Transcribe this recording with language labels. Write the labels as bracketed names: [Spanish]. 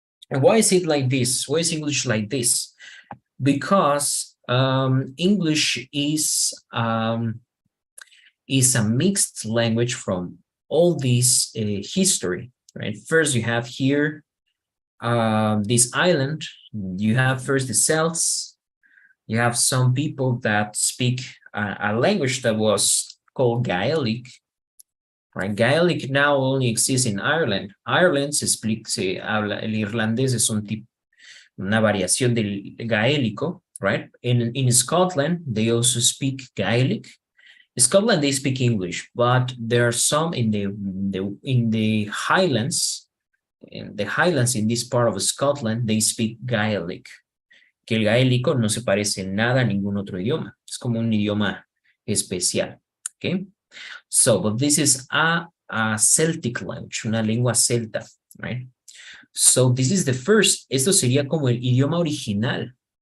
[English] And why is it like this? Why is English like this? Because English is a mixed language from all this history, right? First, you have here this island. You have first the Celts. You have some people that speak a language that was called Gaelic. Right? Gaelic now only exists in Ireland. [Spanish] Ireland se habla, el irlandés es una variación del gaélico, right? [English] In Scotland, they also speak Gaelic. In Scotland, they speak English, but there are some in the Highlands. In the Highlands, in this part of Scotland, they speak Gaelic. [Spanish] Que el gaélico no se parece en nada a ningún otro idioma. Es como un idioma especial. Okay. [English] So, but this is a Celtic language, [Spanish] una lengua celta, [English] right? So this is the first, [Spanish] esto sería como el idioma original.